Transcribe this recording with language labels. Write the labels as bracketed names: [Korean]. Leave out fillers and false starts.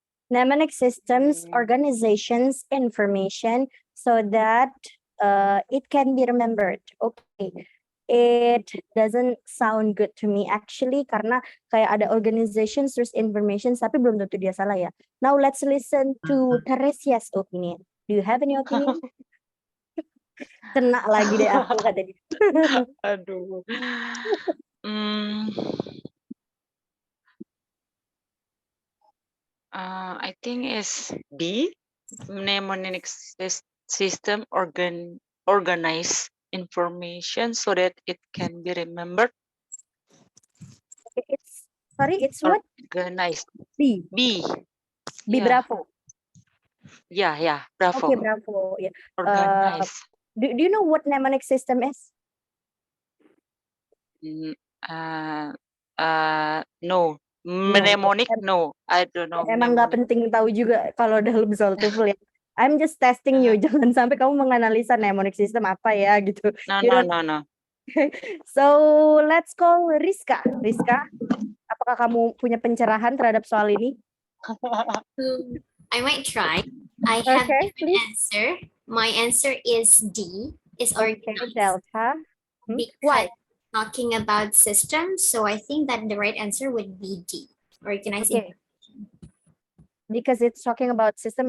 [English] mnemonic systems, organizations, information so that it can be remembered. Okay. It doesn't sound good to me actually [Indonesian] karena kayak ada organizations terus information tapi belum tentu dia salah ya. [English] Now let's listen to Teresia's opinion. Do you have any opinion? [Indonesian] Kena lagi deh aku katanya. [English] Aduh. Hmm, I think it's B. Mnemonic system organize information so that it can be remembered. It's what? Organized. B. B. B, Yeah. bravo. Yeah, bravo. Okay, bravo. Yeah. Organize. Do you know what mnemonic system is? No. Mnemonic, no. I don't know. [Indonesian] Emang nggak penting tahu juga kalau dalam soal TOEFL ya. [English] I'm just testing you. [Indonesian] Jangan sampai kamu menganalisa mnemonic system apa ya gitu. [English] No. So let's call Rizka. [Indonesian] Rizka, apakah kamu punya pencerahan terhadap soal ini? [English] I might try. I have different answer. My answer is D. Is organized. Delta. Because talking about systems, so I think that the right answer would be D. Organized. Okay. Because it's talking about system.